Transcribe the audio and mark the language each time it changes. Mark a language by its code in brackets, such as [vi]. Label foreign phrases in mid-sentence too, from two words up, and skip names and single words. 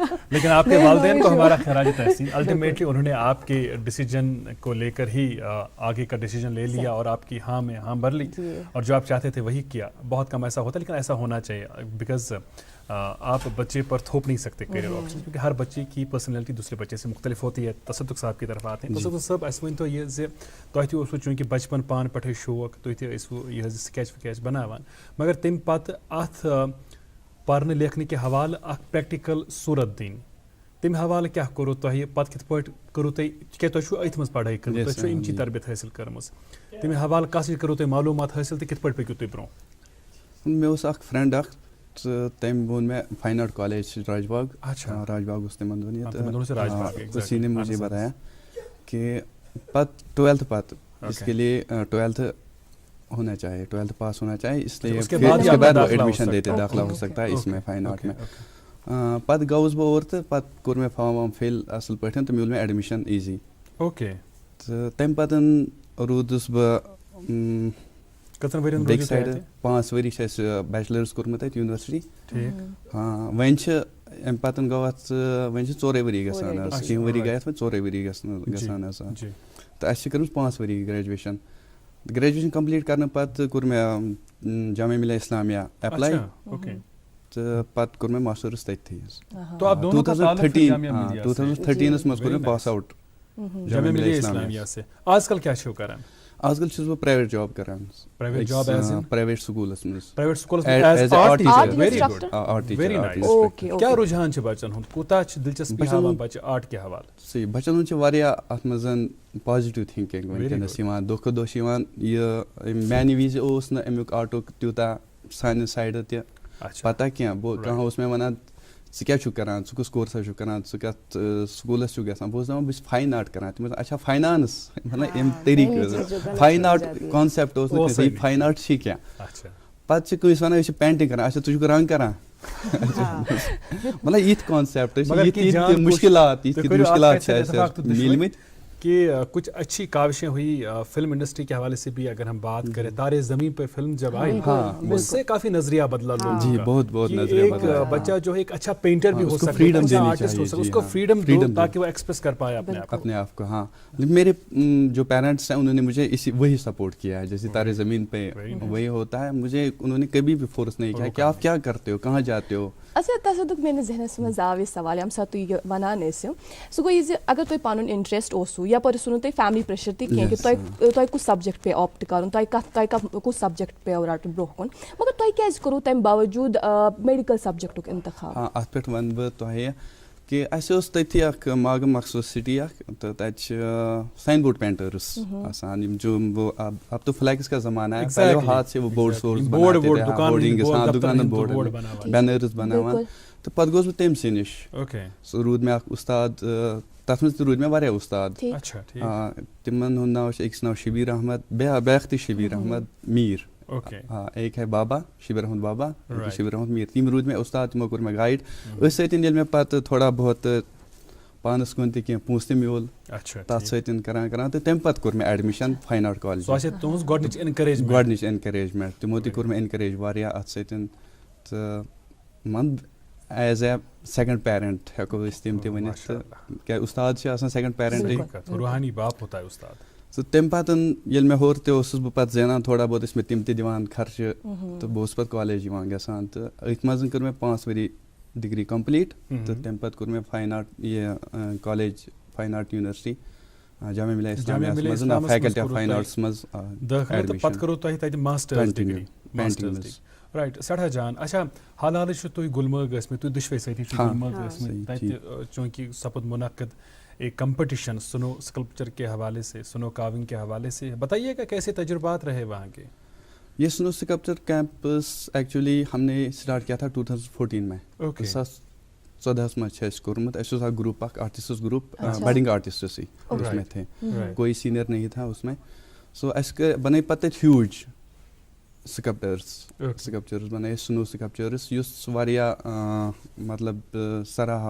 [ur] لیکن آپ کے والدین کو ہمارا خراج تحسین. الٹیمیٹلی انہوں نے آپ کے ڈیسیجن کو لے کر ہی آگے کا ڈیسیجن لے لیا اور آپ کی ہاں میں ہاں بھر لی اور جو آپ چاہتے تھے وہی کیا. بہت کم ایسا ہوتا ہے لیکن ایسا ہونا چاہیے, بیکاز آپ بچے پر تھوپ نہیں سکتے کیریئر آپشن, کیونکہ ہر بچے کی پرسنالٹی دوسرے بچے سے مختلف ہوتی ہے. تصدق صاحب کی طرف آتے ہیں. [ks] تصدق صاحب اس ون تو یہ تہ اوسو چونکہ بچپن پان پٹھے شوق تھی یہ سکیچ وکیچ بناوان, مگر تم پتہ ات [ur] پڑھنے لکھنے کے حوالہ [ks] اخ پریکٹیکل صورت دین, تم حوالہ کیا کرو تہ پتہ کت پٲٹھۍ کرو تُہۍ کیا تُہۍ چھو أتھۍ منٛز پڑھٲے کٔرمٕژ, تُہۍ چھو امچی تربیت حٲصِل کٔرمٕژ, تمہِ حوالہ کس سۭتۍ کرو تُہۍ معلوٗمات حٲصِل تہٕ کِتھ پٲٹھۍ پٔکِو تُہۍ برونٛہہ؟ مےٚ اوس اکھ فرٛٮ۪نٛڈ اکھ تہٕ تٔمۍ ووٚن مےٚ فاین آرٹ کالج راج باغ. راج باغ اوس تِمن دۄہن ییٚتہِ, [ur] اسی نے مجھے بتایا کہ پتہٕ ٹویلتھ پتہٕ اس کے لیے ٹویلتھ ہونا چاہیے, ٹویلتھ پاس ہونا چاہیے, اس لیے اس کے بعد وہ ایڈمیشن دیتے, داخلہ ہو سکتا ہے اس میں فائن آرٹ میں. [ks] پتہٕ گوٚوُس بہٕ اور تہٕ پتہٕ کوٚر مےٚ فارم وارم فِل اصل پٲٹھۍ تہٕ میوٗل مےٚ ایڈمِشن ایٖزی. اوکے. تہٕ تمہِ پتہٕ روٗدُس بہٕ بیٚکہِ سایڈٕ 5 ؤری چھِ اَسہِ بیچلٲرٕس کوٚرمُت اَتہِ یوٗنیورسٹی. ہاں وۄنۍ چھِ اَمہِ پتہٕ گوٚو اَتھ وۄنۍ چھِ 4 ؤری گژھان حظ, کینٛہہ ؤری گٔے اَتھ وۄنۍ 4 ؤری گژھان حظ. تہٕ اَسہِ چھِ کٔرمٕژ 5 ؤری گریجویشن. گریجویشن کمپلیٖٹ کرنہٕ پتہٕ کوٚر مےٚ جامعہ ملیہ اسلامیہ ایپلاے تہٕ پتہٕ کوٚر مےٚ ماسٹٲرٕس تٔتھی حظ. 2013 منٛز کوٚر مےٚ [en] pass out [ks] جامعہ ملیہ اسلامیہ سے. آج کل کیا چھو کران؟ آز کل چھُس بہٕ [en] private job [ks] کران. [en] private job is in private schools [ks] منٛز. [en] private schools as a art teacher. very good, آرٹ very nice. [ks] کیا رجحان چھُ بچن ہُنٛد, کوٗتاہ چھِ دلچسپی ہاوان بچہِ آرٹ کہِ حوالہٕ؟ صحیح, بچن ہُنٛد چھِ واریاہ اتھ منٛز [en] positive thinking [ks] وٕنکیٚنس یِوان. دۄہ کھۄتہٕ دۄہ چھِ یِوان یہِ میانہِ وِزِ اوس نہٕ امیُک آرٹُک تیوٗتاہ سانہِ سایڈٕ تہِ پتہ کینٛہہ. کانٛہہ اوس مےٚ ونان ژٕ کیٛاہ چھُکھ کران, ژٕ کُس کورسا چھُکھ کران, ژٕ کتھ سکوٗلس چھُکھ گژھان. بہٕ اوسُس دپان بہٕ چھُس [en] fine art [ks] کران. تِم ٲسۍ اچھا فاینانس, مطلب امہِ طریٖقہٕ [en] fine art concept [ks] اوس نہٕ کٲنٛسہِ [en] fine art [ks] چھِ کینٛہہ. پتہٕ چھِ کٲنٛسہِ ونان أسۍ چھِ پینٹنگ کران, اچھا ژٕ چھُکھ رنٛگ کران. مطلب یِتھۍ کانسیپٹ یِتھۍ مُشکلات چھِ اَسہِ میٖلمٕتۍ [ur] کہ کچھ اچھی کاوشیں ہوئی فلم انڈسٹری کے حوالے سے بھی. اگر ہم بات کریں تارے زمین پہ فلم جب آئی اس سے کافی نظریہ بدلا لوگوں کا. بہت بہت نظریہ بدلا. ایک بچہ جو ہے ایک اچھا پینٹر بھی ہو سکتا ہے, اچھا آرٹسٹ ہو سکتا ہے, اس کو فریڈم دو تاکہ وہ ایکسپریس کر پائے اپنے آپ کو. ہاں میرے جو پیرنٹس ہیں انہوں نے مجھے وہی سپورٹ کیا ہے. جیسے تارے زمین پہ وہی ہوتا ہے, مجھے انہوں نے کبھی بھی فورس نہیں کیا کہ آپ کیا کرتے ہو, کہاں جاتے ہو. [ks] اچھا تصدق میٲنِس ذہنس منٛز آو یہِ سوال ییٚمہِ ساتہٕ تُہۍ یہِ وَنان ٲسِو, سُہ گوٚو یہِ زِ اگر تۄہہِ پَنُن اِنٹرٛسٹ اوسوٕ یپٲرۍ اوسوٕ نہٕ تۄہہِ فیملی پرٛیشر تہِ کینٛہہ کہِ تۄہہِ کُس سبجکٹ پیٚیہِ آپٹ کَرُن, تۄہہِ کُس سبجکٹ پیٚو رَٹُن برونٛہہ کُن, مگر تۄہہِ کیازِ کوٚروٕ تَمہِ باوجوٗد میڈِکل سبجکٹُک اِنتخاب؟ ہاں اَتھ پٮ۪ٹھ وَنہٕ بہٕ تۄہہِ کہ اَسہِ اوس تٔتھی اَکھ ماگم مخصوٗص سٹی اَکھ تہٕ تَتہِ چھِ [en] sign board [ks] پینٹرس آسان [ur] یِم جو وہ اب تو فلیکس کا زمانہ ہے پہلے وہ ہاتھ سے وہ [ks] بورڈ سورس دُکانن بورڈ بینرز بناوان تہٕ پَتہٕ گوس بہٕ تٔمۍ سٕے نِش سُہ روٗد مےٚ اَکھ اُستاد تَتھ منٛز تہِ روٗدۍ مےٚ واریاہ اُستاد تِمن ہُنٛد ناو چھُ أکِس ناو شبیٖر احمد بیٛاکھ تہِ شبیٖر احمد میٖر [ur] ایک ہے [ks] بابا شبیر احمد بابا شبیر احمد میٖر تِم روٗدۍ مےٚ اُستاد تِمو کوٚر مےٚ گایڈ أتھۍ سۭتۍ ییٚلہِ مےٚ پَتہٕ تھوڑا بہت پانَس کُن تہِ کینٛہہ پونٛسہٕ تہِ میوٗل تَتھ سۭتۍ کران تہٕ تَمہِ پَتہٕ کوٚر مےٚ ایڈمِشن فاین آرٹ کالج گۄڈنِچ اٮ۪نکریجمنٹ تِمو تہِ کوٚر مےٚ اٮ۪نکریج واریاہ اَتھ سۭتۍ تہٕ مان [en] as a second parent [ks] ہٮ۪کو أسۍ تِم تہِ ؤنِتھ تہٕ کیٛازِ اُستاد چھِ آسان [en] second parent [ur] روحانی باپ ہوتا ہے استاد. [ks] تہٕ تَمہِ پَتہٕ ییٚلہِ مےٚ ہورٕ تہِ اوسُس بہٕ پَتہٕ زینان تھوڑا بہت ٲسۍ مےٚ تِم تہِ دِوان خرچہٕ تہٕ بہٕ اوسُس پَتہٕ کالیج یِوان گژھان تہٕ أتھۍ منٛز کٔر مےٚ 5 ؤری ڈگری کَمپلیٖٹ تہٕ تَمہِ پَتہٕ کوٚر مےٚ فاین آرٹ یہِ کالیج فاین آرٹ یونیورسٹی جامعہ ملیہ اِسلامیہَس منٛز فیکلٹی آف فاین آرٹس منٛز رائٹ سٮ۪ٹھاہ جان. اچھا حال چھُ تُہۍ گُلمرگ ٲسمٕتۍ تُہۍ دۄشوے سۭتی چھِ گُلمرگ ٲسمٕتۍ تَتہِ چوٗنٛکہِ سپُد منعقد [ur] ایک کمپٹیشن سنو اسکلپچر کے حوالے سے سنو کاونگ کے حوالے سے بتائیے گا کیسے تجربات رہے وہاں کے. یہ سنو اسکلپچر کیمپس ایکچولی ہم نے اسٹارٹ کیا تھا 2014 میں 2014 میں [ks] چھِ اَسہِ کوٚرمُت اَسہِ اوس اکھ گروپ اکھ [ur] آرٹسٹس گروپ بڈنگ آرٹسٹس ہی اس میں تھے کوئی سینئر نہیں تھا اس میں [ks] سو اَسہِ بنٲے پتہٕ تَتہِ ہیوٗج سکلپچرز بنٲے اَسہِ سنو سکلپچرز یُس واریاہ [ur] مطلب سراہا